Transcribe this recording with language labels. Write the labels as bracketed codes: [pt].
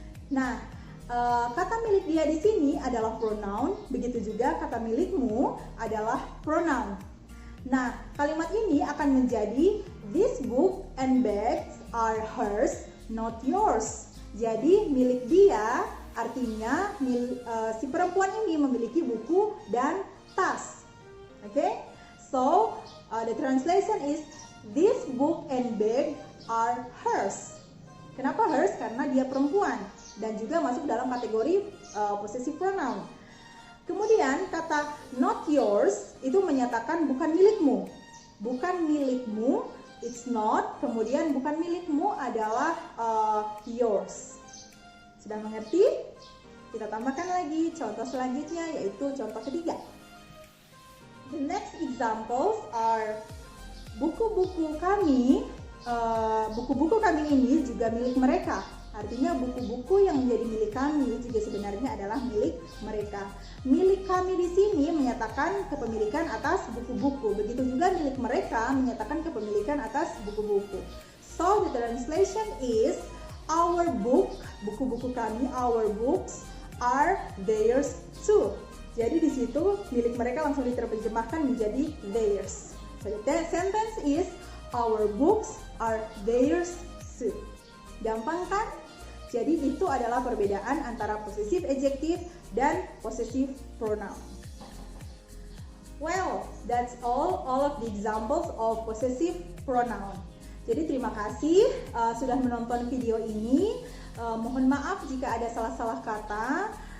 [id] Nah, kata milik dia di sini adalah pronoun, begitu juga kata milikmu adalah pronoun. Nah, kalimat ini akan menjadi [en] this book and bags are hers, not yours. [id] Jadi milik dia artinya si perempuan ini memiliki buku dan tas. Oke? [en] So, the translation is this book and bag are hers. [id] Kenapa hers? Karena dia perempuan dan juga masuk dalam kategori possessive pronoun. Kemudian kata [en] not yours [id] itu menyatakan bukan milikmu. Bukan milikmu, [en] it's not. [id] Kemudian bukan milikmu adalah yours. Sudah mengerti? Kita tambahkan lagi contoh selanjutnya, yaitu contoh ketiga. [en] The next examples are [id] buku-buku kami. Buku-buku kami ini juga milik mereka. Artinya buku-buku yang menjadi milik kami juga sebenarnya adalah milik mereka. Milik kami di sini menyatakan kepemilikan atas buku-buku. Begitu juga milik mereka menyatakan kepemilikan atas buku-buku. [en] So the translation is our book, [id] buku-buku kami, [en] our books are theirs too. [id] Jadi di situ milik mereka langsung diterjemahkan menjadi theirs. [en] So the sentence is our books are theirs too. [id] Gampang kan? Jadi itu adalah perbedaan antara possessive adjective dan possessive pronoun. [en] Well, that's all of the examples of possessive pronoun. [id] Jadi terima kasih sudah menonton video ini. Mohon maaf jika ada salah-salah kata.